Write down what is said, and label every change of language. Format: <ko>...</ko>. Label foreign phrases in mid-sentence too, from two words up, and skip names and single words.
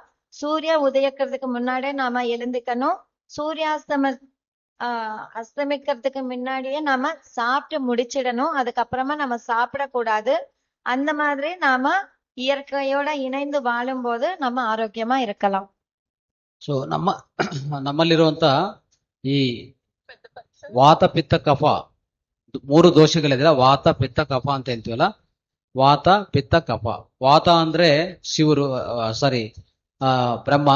<ta>சூரிய உதயக்கிறதுக்கு முன்னாடியே நாம எழுந்துக்கணும். அஸ்தமிக்கிறதுக்கு முன்னாடியே நாம சாப்பிட்டு முடிச்சிடணும். அதுக்கப்புறமா நம்ம சாப்பிடக்கூடாது. அந்த மாதிரி நாம இயற்கையோட இணைந்து வாழும் போது நம்ம ஆரோக்கியமா இருக்கலாம்.</ta> <kn>ಸೊ ನಮ್ಮಲ್ಲಿರುವಂತ ಈ ವಾತ ಪಿತ್ತ ಕಫ 3 ದೋಷಗಳಿದೆ. ವಾತ ಪಿತ್ತ ಕಫ ಅಂತ ಹೇಳ್ತೀವಲ್ಲ, ವಾತ ಪಿತ್ತ ಕಫ. ವಾತ ಅಂದ್ರೆ ಶಿವರು, ಬ್ರಹ್ಮ.</kn>